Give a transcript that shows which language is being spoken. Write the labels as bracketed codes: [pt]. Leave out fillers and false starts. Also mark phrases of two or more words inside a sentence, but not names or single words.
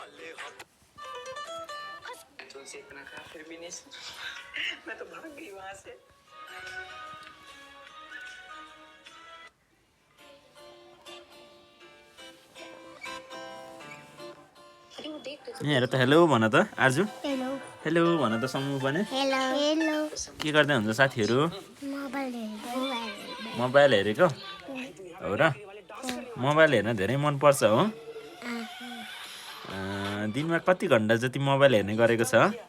[hi] तुलसी इतना खा फिर भी नहीं मैं तो भाग गई वहां से [ne] हेर त हेलो भन त आजु हेलो हेलो भन त समूह पनि हेलो हेलो के गर्दै हुन्छ साथीहरू मोबाइल हेरेको हो र मोबाइल हेर्न धेरै मनपर्छ हो दिनमा कति घन्टा जति मोबाइल हेर्ने गरेको छ